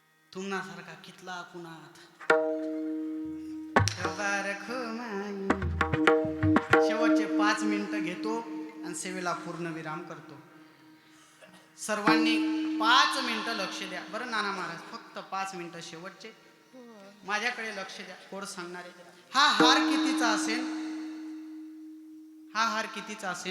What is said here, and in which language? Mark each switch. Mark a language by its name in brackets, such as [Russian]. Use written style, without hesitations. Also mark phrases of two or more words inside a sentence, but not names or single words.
[Marathi] तुमनासारखा कितला कुणात रखो माई. शेवटचे 5 मिनिटं घेतो आणि सेवेला पूर्ण विराम करतो. सर्वांनी 5 मिनिटं लक्ष द्या बरं नाना महाराज, फक्त 5 मिनिटं शेवटचे माझ्याकडे लक्ष द्या. कोड सांगणारे. हा हार कितीचा असेल? हा हार कितीचा असेल?